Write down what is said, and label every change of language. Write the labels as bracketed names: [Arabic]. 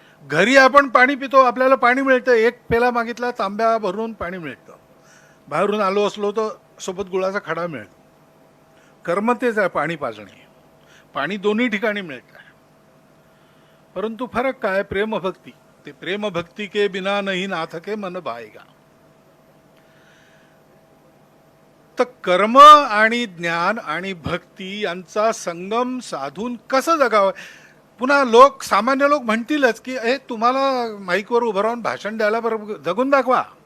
[Marathi] घरी आपण पाणी पितो, आपल्याला पाणी मिळतं, 1 पेला मागितला तांब्या भरून पाणी मिळतं. बाहेरून आलो असलो तर सोबत गुळाचा खडा मिळतो. कर्म तेच आहे, पाणी पाजणे. पाणी दोन्ही ठिकाणी मिळतं, परंतु फरक काय? प्रेमभक्ती. [Hindi] ते प्रेमभक्ती के बिना नहीं नाथ के मन भाएगा. [Marathi] तर कर्म आणि ज्ञान आणि भक्ती यांचा संगम साधून कसं जगावं? पुन्हा लोक, सामान्य लोक म्हणतीलच की हे तुम्हाला माईकवर उभं राहून भाषण द्यायला बरोबर जगून दाखवा.